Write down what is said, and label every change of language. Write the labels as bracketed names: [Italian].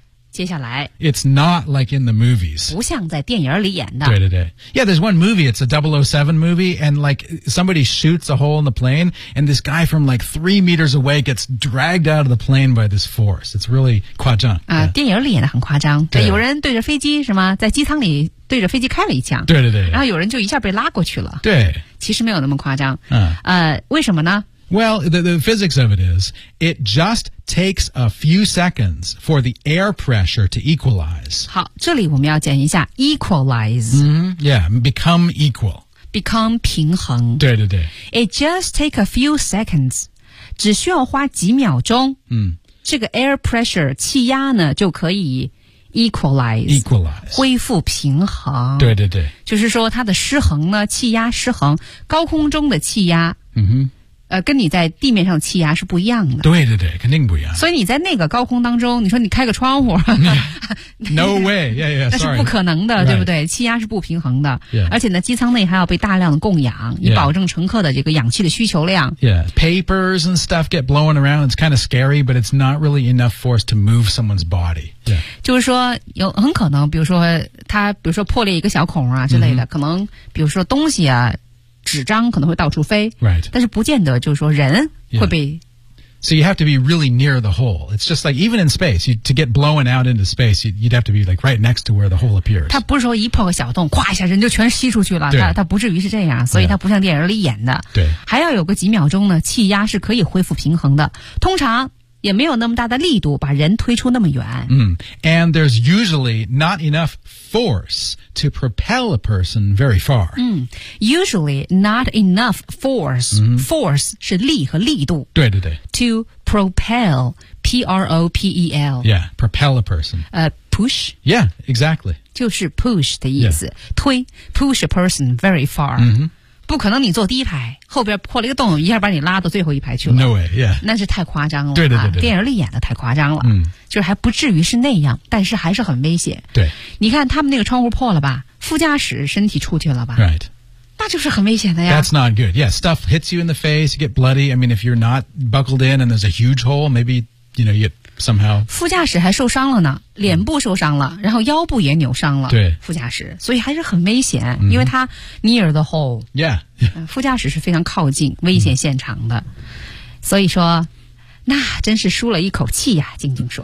[Chinese] 接下来 [English] It's not like in the movies. [Chinese] 不像在电影里演的。对对对。 [English] Yeah, there's one movie, it's a 007 movie, and like, somebody shoots a hole in the plane, and this guy from like 3 meters away gets dragged out of the plane by this force. It's really [Chinese] 夸张。电影里演的很夸张。对。有人对着飞机是吗在机舱里对着飞机开了一枪。对对对。然后有人就一下被拉过去了。对。其实没有那么夸张。为什么呢 [English] Well, the physics of it is, it just takes a few seconds for the air pressure to equalize. [Chinese] 好这里我们要讲一下 equalize.、 [English] Mm-hmm. Yeah, become equal. Become [Chinese] 平衡。对对对。 [English] It just takes a few seconds. [Chinese] 只需要花几秒钟、嗯、这个 air pressure, 气压呢就可以 equalize, 恢复平衡。对对对。就是说它的失衡呢气压失衡高空中的气压。嗯哼。跟你在地面上气压是不一样的。对对对，肯定不一样。所以你在那个高空当中，你说你开个窗户、 [English] yeah. ，No way， yeah, yeah, sorry. [Chinese] 那是不可能的， [English] right. [Chinese] 对不对？气压是不平衡的， [English] yeah. [Chinese] 而且呢，机舱内还要被大量的供氧，以保证乘客的这个氧气的需求量。 [English] Yeah, papers and stuff get blown around. It's kind of scary, but it's not really enough force to move someone's body. Yeah. [Chinese] 就是说，有很可能，比如说他，比如说破裂一个小孔啊之类的， mm-hmm. 可能比如说东西啊。纸张可能会到处飞、 [English] right. [Chinese] 但是不见得就是说人会被、 [English] yeah. So you have to be really near the hole. It's just like even in space, to get blown out into space, you'd have to be like right next to where the hole appears. [Chinese] 它不是说一破个小洞哗一下人就全吸出去了它不至于是这样所以它不像电影里演的、 [English] yeah. [Chinese] 还要有个几秒钟呢气压是可以恢复平衡的通常也没有那么大的力度把人推出那么远、 mm. [English] And there's usually not enough force to propel a person very far、 mm. Usually not enough force、 mm. [Chinese] Force 是力和力度对对对 [English] To propel P-R-O-P-E-L Yeah, propel a person Push Yeah, exactly [Chinese] 就是 push 的意思、 [English] yeah. [Chinese] 推 [English] push a person very far、 mm-hmm. [Chinese] 不可能你坐第一排后边破了一个洞一下把你拉到最后一排去了 [English] No way, yeah [Chinese] 那是太夸张了对对 对, 对, 对、啊、电影里演的太夸张了、嗯、就是还不至于是那样但是还是很危险对你看他们那个窗户破了吧副驾驶身体出去了吧 [English] Right [Chinese] 那就是很危险的呀 [English] That's not good Yeah, stuff hits you in the face you get bloody I mean, if you're not buckled in and there's a huge hole maybe, you know, you get somehow. [Chinese] 副驾驶还受伤了呢，脸部受伤了，然后腰部也扭伤了。对，副驾驶，所以还是很危险，因为它 [English] near the hole. Yeah. [Chinese] 副驾驶是非常靠近危险现场的，所以说，那真是舒了一口气呀，静静说。